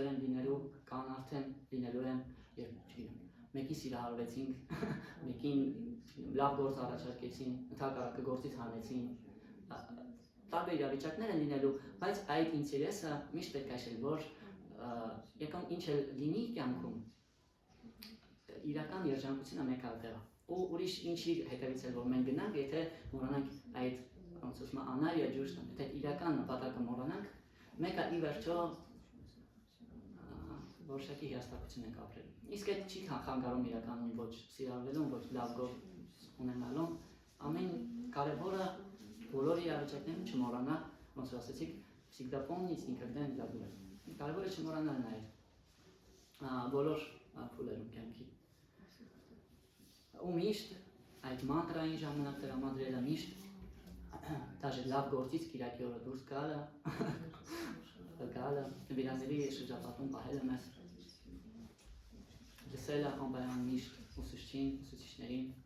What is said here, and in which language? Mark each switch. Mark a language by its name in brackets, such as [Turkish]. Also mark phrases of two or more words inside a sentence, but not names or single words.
[Armenian] են լինելու, կան արդեն լինելու են, երբ չգիտեմ, մեկին սիրահարվեցինք, մեկին լավ գործ առաջարկեցին, ընդհակառակը գործից հանեցին, տարբեր իրավիճակներ են լինելու, բայց այդ ինտերեսը միշտ պետք է հիշել, որ եկան ինչ է լինի կյանքում, իրական երջանկությունը մեկ այդտեղ է, ու ուրիշ ինչի հետևից է, որ մենք գնանք, եթե մոռանանք այդ անարիա ջուշտը, եթե իրական նպատակը մոռանանք, մեկը ի վերջո որոշակի հիասթափություն ենք ապրելու։ Իսկ այդ չի խանգարում իրականում ոչ սիրալվելուն, ոչ լավ գործ ունենալուն, ամեն կարևորը բոլոր իրավիճակներում չմոռանալ, ոնց որ ասեցիք, [Russian] всегда помнить, никогда не забывать։ [Armenian] Կարևորը չմոռանալն է բոլոր փուլերում կյանքի։ Ու միշտ այդ մանտրային ժամանակ տրամադրելը, միշտ դաժե լավ գործից Կիրակի օրը դուրս գալը, վիրանների շրջապատում պահելը մեզ, լսելը անպայման միշտ ուսուցչին, ուսուցիչներին։